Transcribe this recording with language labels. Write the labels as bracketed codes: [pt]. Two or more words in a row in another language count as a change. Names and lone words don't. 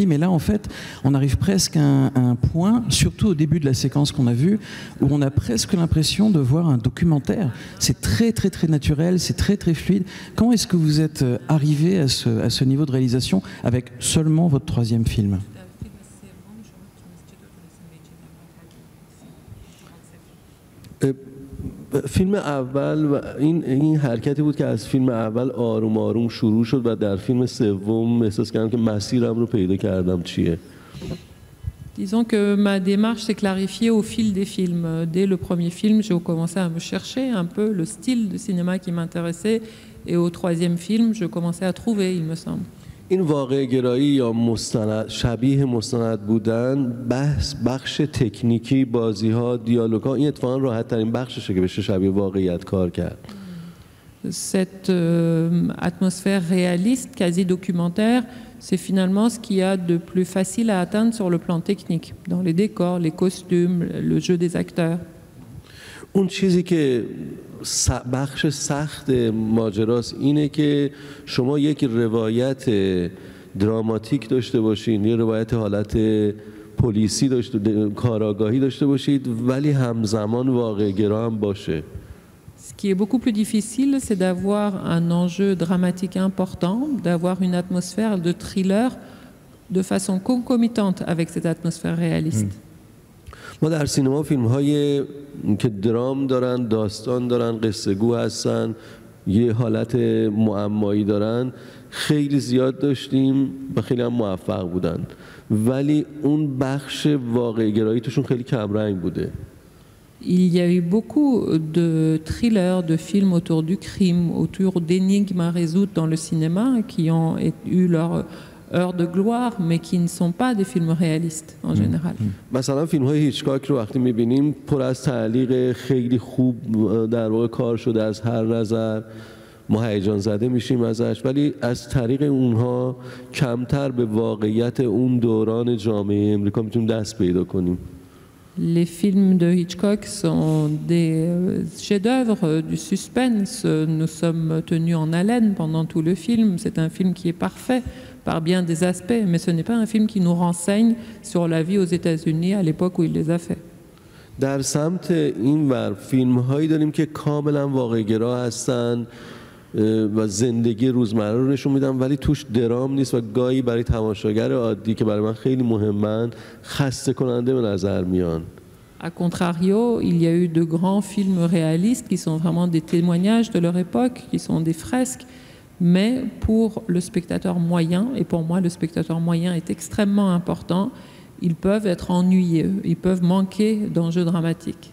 [fr] Mais là en fait on arrive presque à un point, surtout au début de la séquence qu'on a vue, où on a presque l'impression de voir un documentaire. C'est très très très naturel, c'est très très fluide. Comment est-ce que vous êtes arrivé à ce niveau de réalisation avec seulement votre troisième film ? [fa] فیلم اول و این حرکتی بود که از فیلم اول آروم آروم شروع شد و در فیلم سوم احساس کردم که مسیرم رو پیدا کردم چیه. [fr] Disons que ma démarche s'est clarifiée au fil des films. Dès le premier film, j'ai commencé à me chercher un peu le style de cinéma qui m'intéressait, et au troisième film, je commençais à trouver, il me semble. [fa] این واقع گرایی یا شبیه مستند بودن بخش تکنیکی بازی ها دیالوگ ها این اتفاقا راحت ترین بخششه که بشه شبیه واقعیت کار کرد. [fr] Cette atmosphère réaliste, quasi documentaire, c'est finalement ce qu'il y a de plus facile à atteindre sur le plan technique, dans les décors, les costumes, le jeu des acteurs. [fa] اون چیزی که بخش سخت ماجراست اینه که شما یک روایت دراماتیک داشته باشین، یه روایت حالت پلیسی کاراگاهی داشته باشید، ولی همزمان واقع گرا هم باشه. [fr] Ce qui est beaucoup plus difficile, c'est d'avoir un enjeu dramatique important, d'avoir une atmosphère de thriller de façon concomitante avec cette atmosphère réaliste. [fa] ما در سینما فیلم های که درام دارن، داستان دارن، قصه گو هستن، یه حالت معمایی دارن خیلی زیاد داشتیم و خیلی هم موفق بودن، ولی اون بخش واقع گرایی توشون خیلی کم رنگ بوده. [fr] Il y a eu beaucoup de thrillers, de films autour du crime, autour d'énigmes à résoudre dans le cinéma qui ont eu leur heure de gloire, mais qui ne sont pas des films réalistes en général. [fa] مثلا فیلم‌های هیچکاک رو وقتی می‌بینیم پر از تعلیق خیلی خوب در واقع کار شده از هر نظر ما هیجان زده میشیم ازش ولی از طریق اونها کمتر به واقعیت اون دوران جامعه امریکا میتونیم دست پیدا کنیم. [fr] Les films de Hitchcock sont des chefs-d'œuvre du suspense. Nous sommes tenus en haleine pendant tout le film. C'est un film qui est parfait par bien des aspects, mais ce n'est pas un film qui nous renseigne sur la vie aux États-Unis à l'époque où il les a faits. [fa] در سمت این ور فیلم‌هایی داریم که کاملا واقع‌گرا هستن و زندگی روزمره رو نشون میدن ولی توش درام نیست و گاهی برای تماشاگر عادی که برای من خیلی مهمن خسته کننده به نظر میان. [fr] A contrario, il y a eu de grands films réalistes qui sont vraiment des témoignages de leur époque, qui sont des fresques, mais pour le spectateur moyen, et pour moi le spectateur moyen est extrêmement important, ils peuvent être ennuyeux, ils peuvent manquer d'enjeux dramatiques.